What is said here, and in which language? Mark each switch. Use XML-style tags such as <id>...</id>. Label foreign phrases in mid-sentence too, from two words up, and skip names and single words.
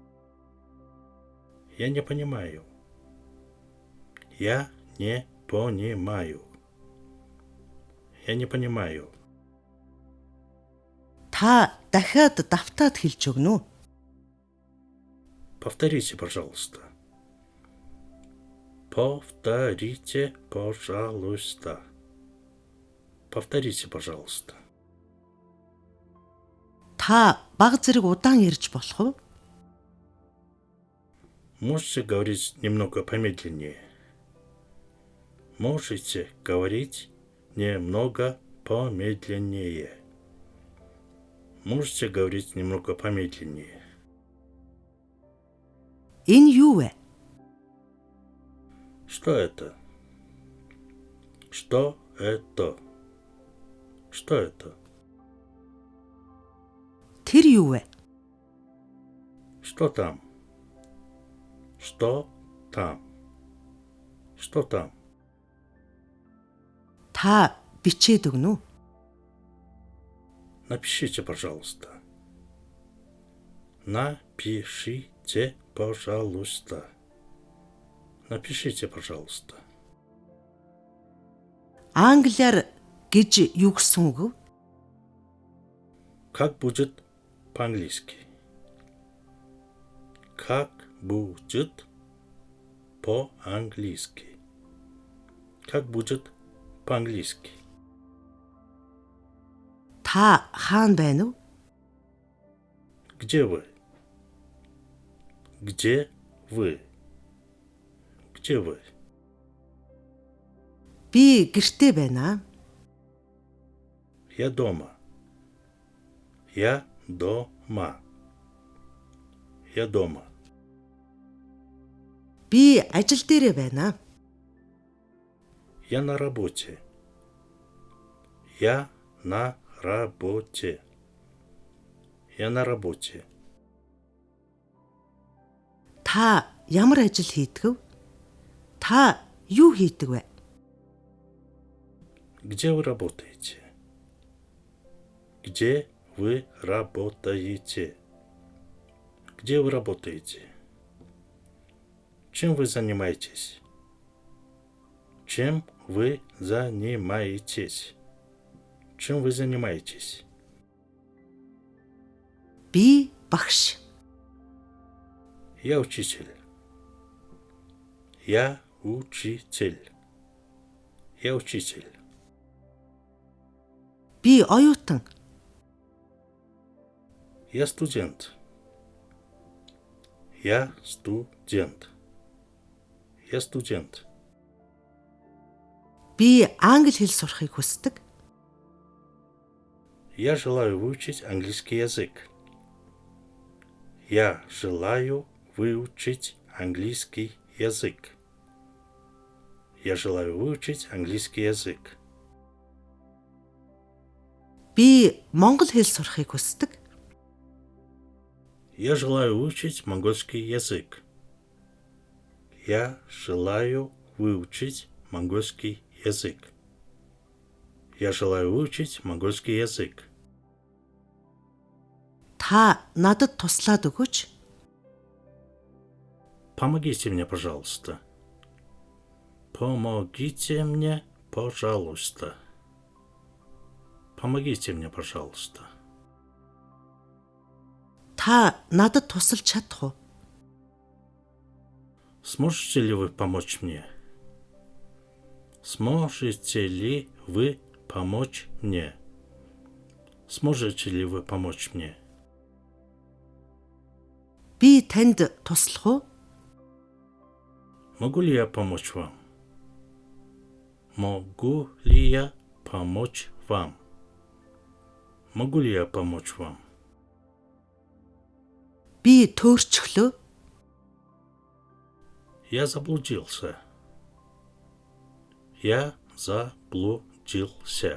<ru>Я не понимаю. Я не понимаю. Я не понимаю.</ru> <mn>Та дахиад давтаад хэлж өгнө үү?</mn> <ru>Повторите, пожалуйста. Повторите, пожалуйста. Повторите, пожалуйста.</ru> <mn>Та баг зэрэг удаан ярьж болох уу?</mn> <ru>Можете говорить немного помедленнее? Можете говорить немного помедленнее? Можете говорить немного помедленнее?</ru> <mn>Энэ юу вэ?</mn> <ru>Что это? Что это? Что это?</ru> <mn>Тэр юу вэ?</mn> <ru>Что там? Что там? Что там?</ru> <mn>Та бичээд өгнө үү?</mn> <ru>Напишите, пожалуйста. Напишите, пожалуйста. Напишите, пожалуйста.</ru> <mn>Англиар гэж юу гэсэн үг вэ?</mn> <ru>Как будет по-английски? Как будет по-английски? Как будет по-английски?</ru> <mn>Та хаана байна вэ?</mn> <ru>Где вы? Где вы? Где вы?</ru> <mn>Би гэртээ байна.</mn> <ru>Я дома. Я дома. Я дома.</ru> <mn>Би ажил дээрээ байна.</mn> <ru>Я на работе. Я на работе. Я на работе.</ru> <mn>Та ямар ажил хийдэг вэ? Та юу хийдэг вэ?</mn> <ru>Где вы работаете? Где вы работаете? Где вы работаете? Чем вы занимаетесь? Чем вы занимаетесь? Чем вы занимаетесь?</ru> <mn>Би багш.</mn> <ru>Я учитель. Я учитель. Я учитель.</ru> <mn>Би оюутан.</mn> <ru>Я студент. Я студент. Я студент.</ru> <mn>Би англи хэл сурахыг хүсдэг.</mn> <ru>Я желаю выучить английский язык. Я желаю выучить английский язык. Я желаю выучить английский язык.</ru> <mn>Би монгол хэл сурахыг хүсдэг.</mn> <ru>Я желаю выучить монгольский язык. Я желаю выучить монгольский язык. Я желаю выучить монгольский язык.</ru> <mn>Та надад туслаад өгөөч.</mn> <ru>Помогите мне, пожалуйста. Помогите мне, пожалуйста. Помогите мне, пожалуйста.</ru> <mn>Та надад тусалж чадах уу?</mn> <ru>Сможете ли вы помочь мне? Сможете ли вы помочь мне? Сможете ли вы помочь мне?</ru> <mn>Би танд туслах уу?</mn> <ru>Могу ли я помочь вам? Могу ли я помочь вам? Могу ли я помочь вам?</ru> <mn>Би төөрчглөө.</mn> <ru>Я заблудился. Я заблудился.</ru>